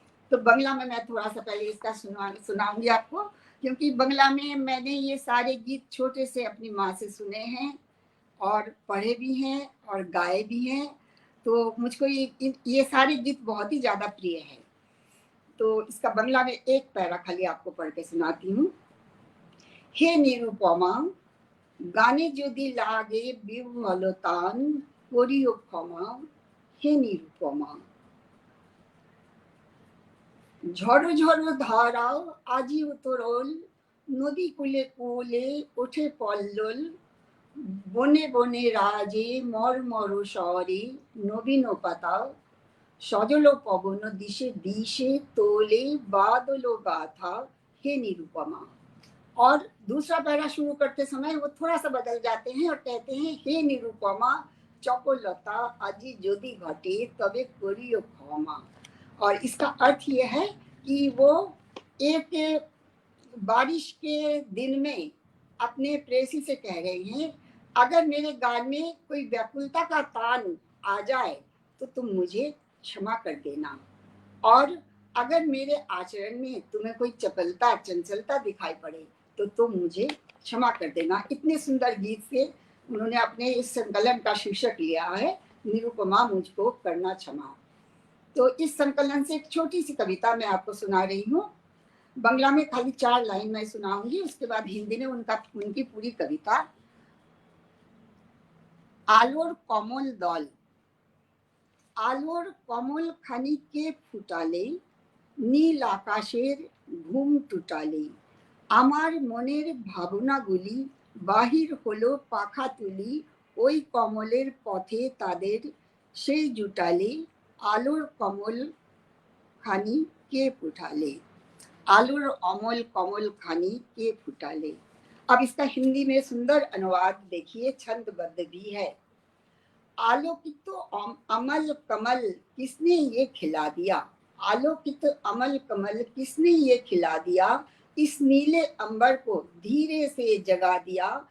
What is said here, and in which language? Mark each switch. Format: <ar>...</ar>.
<hi>तो बंगला में मैं थोड़ा सा पहले इसका सुनाऊंगी आपको, क्योंकि बंगला में मैंने ये सारे गीत छोटे से अपनी माँ से सुने हैं और पढ़े भी हैं और गाए भी हैं। तो मुझको ये सारे गीत बहुत ही ज़्यादा प्रिय है। तो इसका बंगला में एक पैरा खाली आपको पढ़ के सुनाती हूँ।</hi> <bn>हे निरुपमा, गाने যদি লাগে বিহ্বল তান করিও ক্ষমা, হে নিরুপমা। ঝড়ো ঝড়ো ধারাও আজি উতরল, নদী কূলে কূলে ওঠে পল্লল, বনে বনে রাজে মর্মর স্বরে নবীন পাতা, সজল পবন দিশে দিশে তোলে बादल गाथा, हे निरुपमा।</bn> <hi>और दूसरा पैरा शुरू करते समय वो थोड़ा सा बदल जाते हैं और कहते हैं</hi> <bn>हे निरुपमा चपलता आजी जोदी घटे तबे करियो क्षमा।</bn> <hi>और इसका अर्थ ये है कि वो एक बारिश के दिन में अपने प्रेयसी से कह रही हैं, अगर मेरे गान में कोई व्याकुलता का तान आ जाए तो तुम मुझे क्षमा कर देना, और अगर मेरे आचरण में तुम्हें कोई चपलता चंचलता दिखाई पड़े तो तुम मुझे क्षमा कर देना। इतने सुंदर गीत से उन्होंने अपने इस संकलन का शीर्षक लिया है, निरुपमा मुझको करना क्षमा। तो इस संकलन से एक छोटी सी कविता मैं आपको सुना रही हूँ। बंगला में खाली 4 लाइन मैं सुनाऊंगी, उसके बाद हिंदी में उनकी पूरी कविता।</hi> <bn>आलोर कमल दल, आलोर कमल खानिके फुटाले, নীল আকাশের ঘুম টুটালে, আমার মনের ভাবনাগুলি বাহির হলো পাখা তুলি, ওই কমলের পথে তাদের সেই জুটালে, আলোর কমল খানি কে ফুটালে, आलूर अमल कमल खानी के फुटाले।</bn> <hi>अब इसका हिंदी में सुंदर अनुवाद देखिए, छंदबद्ध भी है। आलोकित तो अमल कमल किसने ये खिला दिया, आलोकित अमल कमल किसने ये खिला दिया, इस नीले अंबर को धीरे से जगा दिया,</hi>